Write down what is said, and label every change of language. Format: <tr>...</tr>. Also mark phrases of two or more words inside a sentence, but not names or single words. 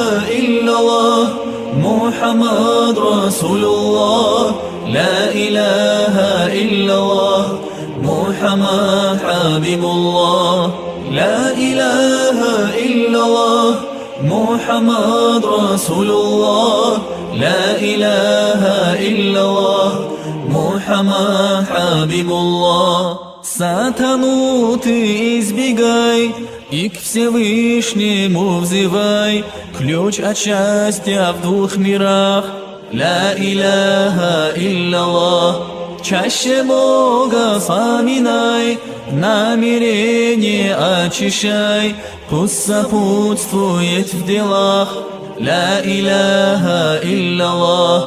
<ar>إلا الله محمد رسول الله لا إله إلا الله محمد حبيب الله لا إله إلا الله محمد رسول الله لا إله إلا الله محمد حبيب الله.</ar> <ru>Сатану ты избегай и к Всевышнему взывай, ключ от счастья в двух мирах.</ru> <ar>لا إله إلا الله.</ar> <ru>Чаще Бога вспоминай, намерение очищай, пусть сопутствует в делах.</ru> <ar>لا إله إلا الله.</ar>